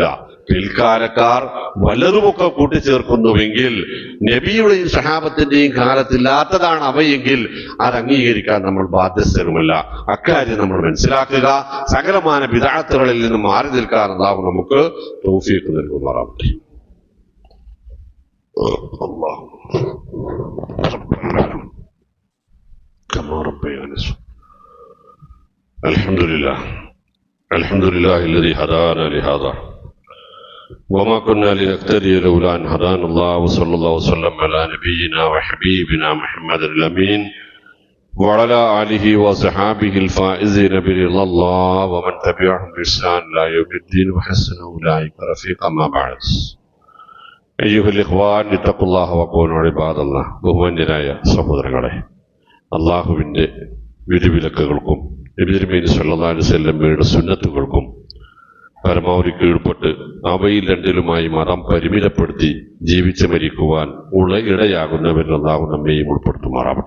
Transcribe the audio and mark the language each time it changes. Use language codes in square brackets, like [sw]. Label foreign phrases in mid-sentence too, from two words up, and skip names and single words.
[ml] പിൽക്കാലക്കാർ വല്ലതുമൊക്കെ കൂട്ടിച്ചേർക്കുന്നുവെങ്കിൽ നബിയുടെയും സഹാബത്തിന്റെയും കാലത്തില്ലാത്തതാണ് അവയെങ്കിൽ അത് അംഗീകരിക്കാൻ നമ്മൾ ബാധ്യസ്ഥരുമല്ല. അക്കാര്യം നമ്മൾ മനസ്സിലാക്കുക. സകലമാന ബിദ്അത്തുകളിൽ നിന്ന് മാറി നിൽക്കാൻ അല്ലാഹു നമുക്ക് തൗഫീഖ് നൽകുമാറാവട്ടെ. [ar] الحمد لله الذي هدانا لهذا وما كنا لنهتدي لولا أن هدانا الله وصلى الله وسلم على نبينا وحبيبنا محمد الأمين وعلى آله وصحابه الفائزين برضا الله ومن تبعهم بإحسان إلى يوم الدين وحسن أولئك رفيقا. ما بعد. أيها الإخوان اتقوا الله وكونوا عباد الله. [ml] ബഹുമാന്യരായ സഹോദരങ്ങളെ, അള്ളാഹുവിൻ്റെ വിധിവിലക്കുകൾക്കും നബി തിരുമേനി [ar] صلى الله عليه وسلم [ml] സുന്നത്തുകൾക്കും പരമാവധി കീഴ്പ്പെട്ട് അവയിൽ രണ്ടിലുമായി മതം പരിമിതപ്പെടുത്തി ജീവിച്ചു മരിക്കുവാൻ ഇടയാകുന്നവരിൽ അല്ലാഹു നമ്മെയും ഉൾപ്പെടുത്തുമാറാവട്ടെ.